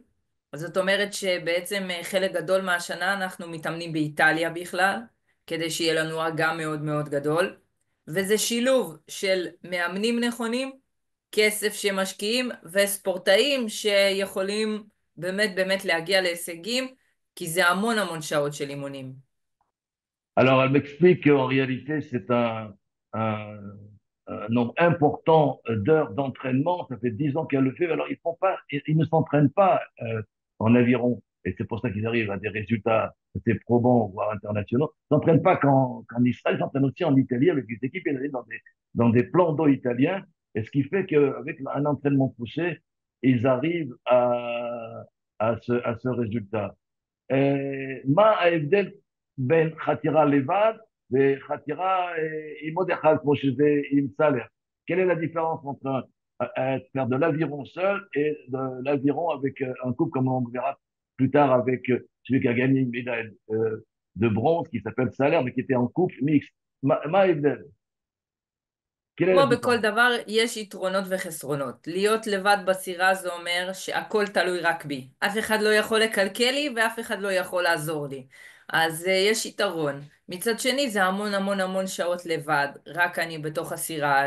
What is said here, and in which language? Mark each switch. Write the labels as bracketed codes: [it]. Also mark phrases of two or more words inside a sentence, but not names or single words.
[he] אז זאת אומרת שבעצם חלק גדול מהשנה אנחנו מתאמנים באיטליה בכלל, כדי שיהיה לנו אגם מאוד מאוד גדול. וזה שילוב של מאמנים נכונים, כסף שמשקיעים וספורטאים שיכולים באמת באמת להגיע להישגים, כי זה המון המון שעות של אימונים. [fr] Alors, elle m'explique qu'en réalité, c'est un nombre important d'heures d'entraînement. Ça fait 10 ans qu'elle le fait. Alors, ils ne s'entraînent pas en aviron. Et c'est pour ça qu'ils arrivent à des résultats assez probants, voire internationaux. Ils ne s'entraînent pas qu'en Israël, ils s'entraînent aussi en Italie avec des équipes ils arrivent dans des plans d'eau italiens. Et ce qui fait qu'avec un entraînement poussé, ils arrivent à ce résultat. [he] מה ההבדל בין חתירה לבד וחתירה עם עוד אחד, כמו שזה עם סאלח? [fr] Quelle est la différence entre faire de l'aviron seul et de l'aviron avec un couple, comme on verra plus tard avec celui qui a gagné une médaille de bronze, qui s'appelle Saler, mais qui était en couple mixte? [he] מה ההבדל? כמו בכל דבר, יש יתרונות וחסרונות. להיות לבד בסירה זה אומר שהכל תלוי רק בי. אף אחד לא יכול לקלקל לי ואף אחד לא יכול לעזור לי. אז יש יתרון. מצד שני זה המון המון המון שעות לבד, רק אני בתוך הסירה.